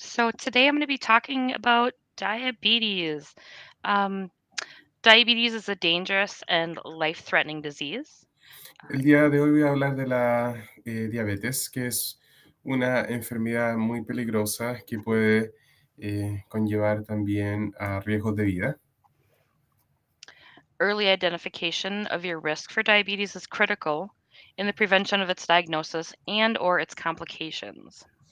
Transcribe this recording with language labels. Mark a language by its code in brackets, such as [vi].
[en] So today I'm going to be talking about diabetes. Um, diabetes is a dangerous and life-threatening disease. [es] El día de hoy voy a hablar de la diabetes, que es una enfermedad muy peligrosa que puede conllevar también a riesgos de vida. [en] Early identification of your risk for diabetes is critical in the prevention of its diagnosis and/or its complications.